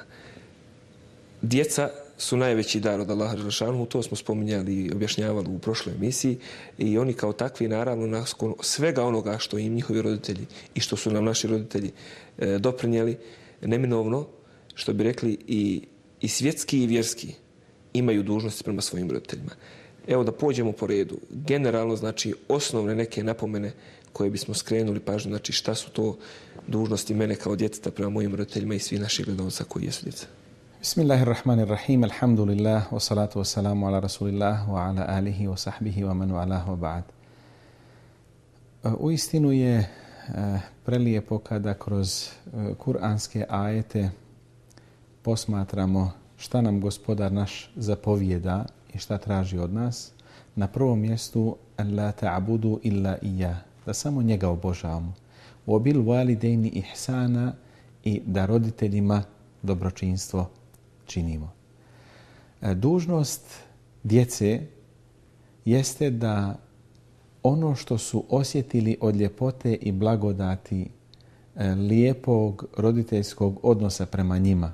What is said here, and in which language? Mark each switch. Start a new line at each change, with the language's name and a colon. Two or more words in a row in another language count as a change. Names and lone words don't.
Bosnian: Djeca su najveći dar od Allaha dželešanu, to smo spominjali i objašnjavali u prošloj emisiji, i oni kao takvi, naravno, nakon svega onoga što im njihovi roditelji i što su nam naši roditelji doprinijeli, neminovno, što bi rekli, i svjetski i vjerski imaju dužnosti prema svojim roditeljima. Evo da pođemo po redu. Generalno, znači, osnovne neke napomene koje bismo skrenuli pažnju, znači šta su to dužnosti mene kao djeteta prema mojim roditeljima i svi naših gledalca koji jesu djeca.
Arabic: بسم الله الرحمن الرحيم الحمد لله والصلاة والسلام على رسول الله وعلى آله وصحبه ومن والاه وبعد.
Bosnian: Uistinu je prelijepo kada kroz kuranske ajete posmatramo šta nam Gospodar naš zapovijeda i šta traži od nas. Na prvom mjestu
Arabic: لا تعبدوا إلا إياه,
Bosnian: da samo njega obožavamo.
Arabic: وبالوالدين إحسانا,
Bosnian: i da roditeljima dobročinstvo činimo. Dužnost djece jeste da ono što su osjetili od ljepote i blagodati lijepog roditeljskog odnosa prema njima